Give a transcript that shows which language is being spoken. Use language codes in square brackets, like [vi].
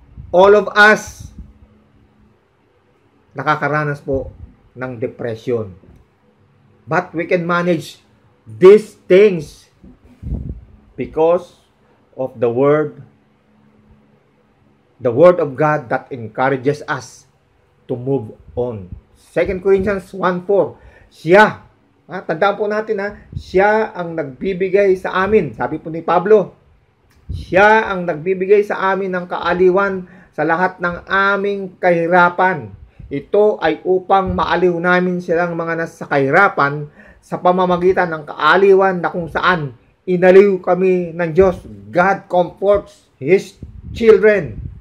[en] All of us [tl] nakakaranas po ng [en] depression. But we can manage these things because of the Word of God that encourages us to move on. [tl] 2 Corinthians 1:4, siya, tandaan po natin siya ang nagbibigay sa amin. Sabi po ni Pablo, siya ang nagbibigay sa amin ng kaaliwan sa lahat ng aming kahirapan. Ito ay upang maaliw namin silang mga nasa kahirapan sa pamamagitan ng kaaliwan na kung saan inaliw kami ng Diyos. [en] God comforts His children.